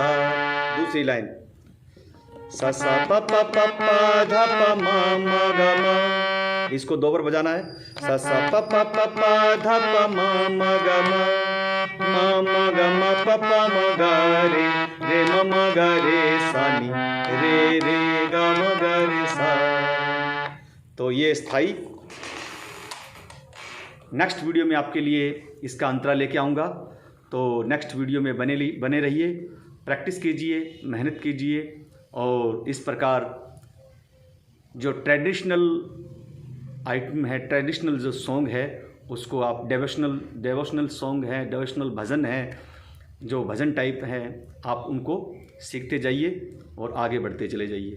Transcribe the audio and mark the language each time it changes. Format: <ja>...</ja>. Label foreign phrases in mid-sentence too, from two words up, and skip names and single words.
<hi>दूसरी लाइन, सा सा प प प प ध प म म ग म। इसको दो बार बजाना है। सा सा प प प प ध प म म ग म म ग म प प म ग रे म म ग रे सा नी रे रे ग म ग रे सा। तो ये स्थाई।</hi> <en>next video</en> <hi>में आपके लिए इसका अंतरा लेके आऊँगा। तो</hi> <en>next video</en> <hi>में बने रहिए, प्रैक्टिस कीजिए, मेहनत कीजिए और इस प्रकार जो</hi> <en>traditional item</en> <hi>है, ट्रेडिशनल जो सॉन्ग है उसको आप</hi> <en>devotional song</en> <hi>है, डेवोशनल भजन है, जो भजन टाइप है, आप उनको सीखते जाइए और आगे बढ़ते चले जाइए।</hi>